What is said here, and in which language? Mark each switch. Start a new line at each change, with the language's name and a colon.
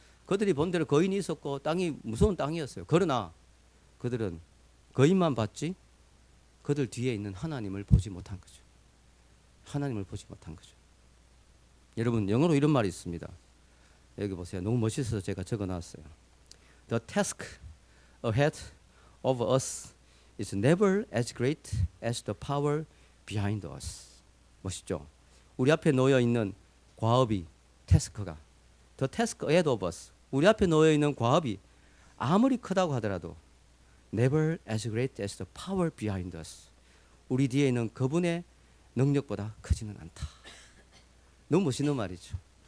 Korean: 그들이 본 대로 거인이 있었고 땅이 무서운 땅이었어요. 그러나 그들은 거인만 봤지 그들 뒤에 있는 하나님을 보지 못한 거죠. 하나님을 보지 못한 거죠. 여러분, 영어로 이런 말이 있습니다. 여기 보세요. 너무 멋있어서 제가 적어놨어요.
English: The task ahead of us is never as great as the power behind us.
Korean: 멋있죠? 우리 앞에 놓여 있는 과업이, 태스크가,
English: The task ahead of us,
Korean: 우리 앞에 놓여 있는 과업이 아무리 크다고 하더라도
English: never as great as the power behind us,
Korean: 우리 뒤에 있는 그분의 능력보다 크지는 않다. 너무 멋있는 말이죠.